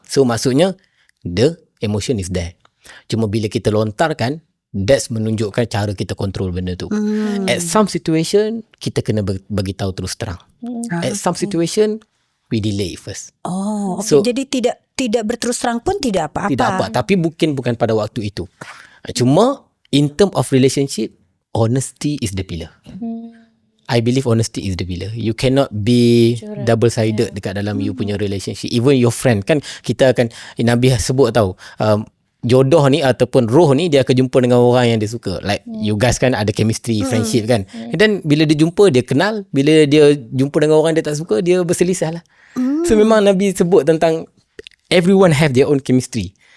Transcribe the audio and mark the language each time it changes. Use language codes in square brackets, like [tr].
[ms] So maksudnya [en] the emotion is there. [ms] Cuma bila kita lontarkan, that's menunjukkan cara kita kontrol benda tu. [en] At some situation, [ms] kita kena bagi tahu terus terang. [en] At some situation, we delay first. [ms] So, jadi tidak berterus terang pun tidak apa-apa. Tidak apa, tapi bukan pada waktu itu. [en] Cuma in term of relationship, honesty is the pillar. I believe honesty is the pillar. You cannot be double-sided [ms] dekat dalam [en] you punya relationship. Even your friend [ms] kan, kita akan, Nabi sebut tahu, jodoh ni ataupun roh ni dia akan jumpa dengan orang yang dia suka. [en] Like you guys [ms] kan ada chemistry, friendship kan. Dan bila dia jumpa, dia kenal. Bila dia jumpa dengan orang dia tak suka, dia berselisih lah. [en] So [ms] memang Nabi sebut tentang [en] everyone have their own chemistry.